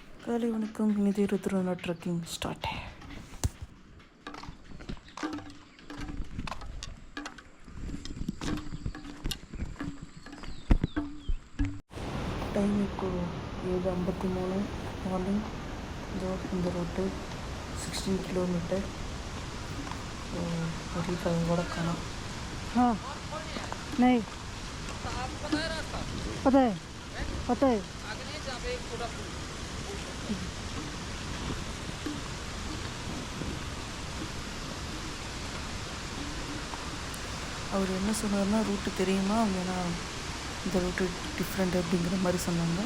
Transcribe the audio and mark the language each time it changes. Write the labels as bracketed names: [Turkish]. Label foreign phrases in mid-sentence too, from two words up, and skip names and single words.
[Tamil] காலை வணக்கம். இது ருத்ரனா [English] trekking start. [Tamil] டைம் இப்போ 7:53 மார்னிங். இந்த ரோட்டு 16 किलोमीटर. [Hindi] अभी कहीं बड़ा खाना हाँ नहीं पता है [Tamil] அவர் என்ன சொன்னார்னா, ரூட்டு தெரியுமா அப்படின்னா, இந்த ரூட்டு டிஃப்ரெண்ட் அப்படிங்கிற மாதிரி சொன்னாங்க.